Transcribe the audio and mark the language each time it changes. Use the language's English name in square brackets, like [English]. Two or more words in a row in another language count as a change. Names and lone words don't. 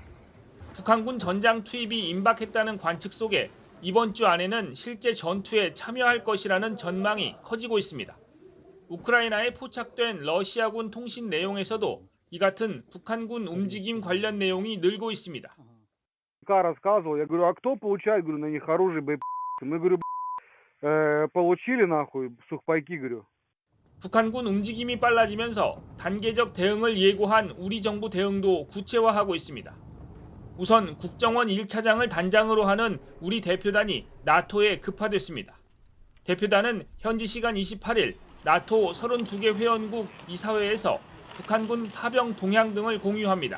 [Korean] 북한군 전장 투입이 임박했다는 관측 속에 이번 주 안에는 실제 전투에 참여할 것이라는 전망이 커지고 있습니다. 우크라이나에 포착된 러시아군 통신 내용에서도 이 같은 북한군 움직임 관련 내용이 늘고 있습니다. [Russian] рассказывал, я говорю, а кто получает, говорю, на них оружие, боеприпасы? Мы, говорю, получили нахуй сухпайки, говорю. [Korean] 북한군 움직임이 빨라지면서 단계적 대응을 예고한 우리 정부 대응도 구체화하고 있습니다. 우선 국정원 1차장을 단장으로 하는 우리 대표단이 나토에 급파됐습니다. 대표단은 현지 시간 28일 나토 32개 회원국 이사회에서 북한군 파병 동향 등을 공유합니다.